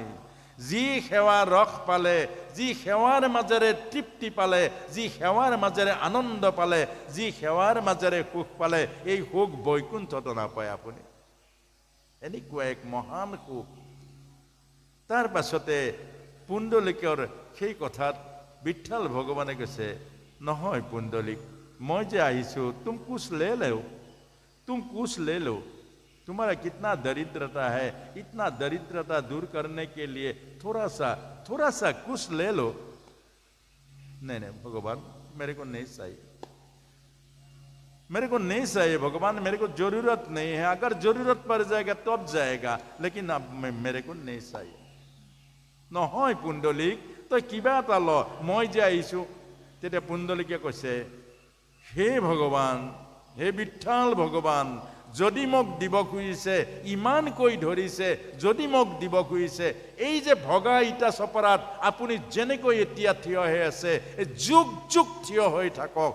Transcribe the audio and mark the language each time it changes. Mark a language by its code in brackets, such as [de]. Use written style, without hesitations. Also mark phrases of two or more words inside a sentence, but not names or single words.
[as] যি সেৱা ৰস পালে, যি সেৱাৰ মাজেৰে তৃপ্তি পালে, যি সেৱাৰ মাজেৰে আনন্দ পালে, যি সেৱাৰ মাজেৰে সুখ পালে, এই সুখ বৈকুণ্ঠতো নাপায় আপুনি। এনেকুৱা এক মহান সুখ। তাৰ পাছতে পুণ্ডলিকৰ সেই কথাত বিঠাল ভগৱানে কৈছে, নহয় পুণ্ডলিক, মই যে আহিছোঁ, [hi] तुम कुछ ले लो। तुम्हारा कितना दरिद्रता है, इतना दरिद्रता दूर करने के लिए थोड़ा सा कुछ ले लो। नहीं भगवान, मेरे को नहीं चाहिए, मेरे को नहीं चाहिए भगवान, मेरे को जरूरत नहीं है। अगर जरूरत पड़ जाएगा तब जाएगा, लेकिन अब मेरे को नहीं चाहिए। [as] নহয় পুণ্ডলিক, তই কিবা এটা ল, মই যে আহিছোঁ। তেতিয়া পুণ্ডলিকে কৈছে, হে ভগৱান, হে বিঠাল ভগৱান, যদি মোক দিব খুজিছে, ইমানকৈ ধৰিছে, যদি মোক দিব খুজিছে, এই যে ভগা ইটা চপৰাত আপুনি যেনেকৈ এতিয়া থিয় হৈ আছে, এই যুগ যুগ থিয় হৈ থাকক।